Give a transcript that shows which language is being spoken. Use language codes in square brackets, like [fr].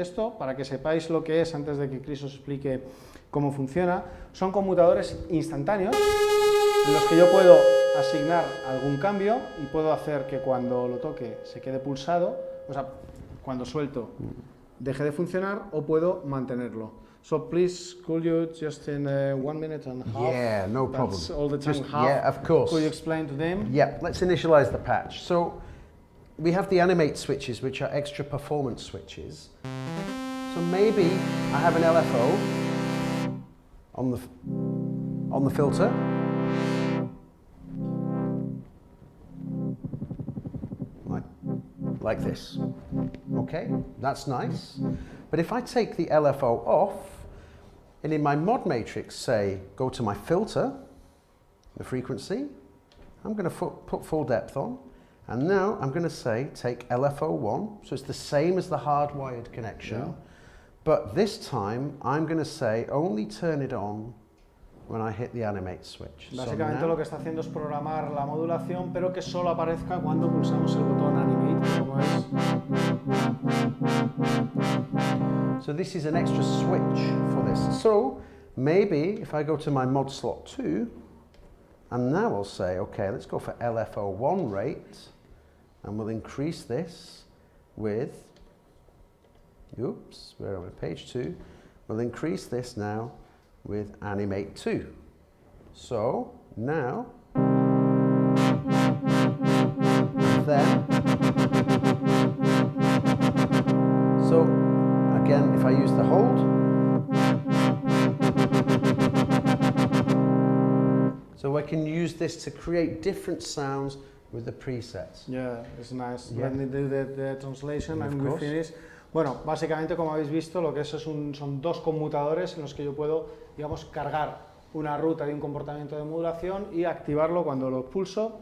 [es] Esto, para que sepáis lo que es, antes de que Chris os explique cómo funciona, son conmutadores instantáneos en los que yo puedo asignar algún cambio y puedo hacer que cuando lo toque se quede pulsado, o sea, cuando suelto deje de funcionar, o puedo mantenerlo. [en] So please, could you just in 1 minute and a half? Yeah, no problem. That's all the time. Just, yeah, of course. Could you explain to them? Yeah, let's initialize the patch. So we have the animate switches, which are extra performance switches. So maybe I have an LFO on the filter. Like this. Okay, that's nice. But if I take the LFO off, and in my mod matrix say, go to my filter, the frequency, I'm going to put full depth on. And now I'm going to say take LFO1, so it's the same as the hardwired connection, yeah. But this time I'm going to say only turn it on when I hit the animate switch. [es] Básicamente so lo que está haciendo es programar la modulación, pero que solo aparezca cuando pulsamos el botón animate, como es. [en] So this is an extra switch for this. So maybe if I go to my mod slot 2, And now we'll say, okay, let's go for LFO1 rate, and we'll increase this with, oops, where am I, page 2, we'll increase this now with animate 2. So, now, then, so, again, if I use the hold, so I can use this to create different sounds with the presets. Yeah, it's nice. Yeah. Let me do the translation Of and we course. finish. [es] Bueno, básicamente, como habéis visto, lo que es son dos conmutadores en los que yo puedo, digamos, cargar una ruta de un comportamiento de modulación y activarlo cuando lo pulso.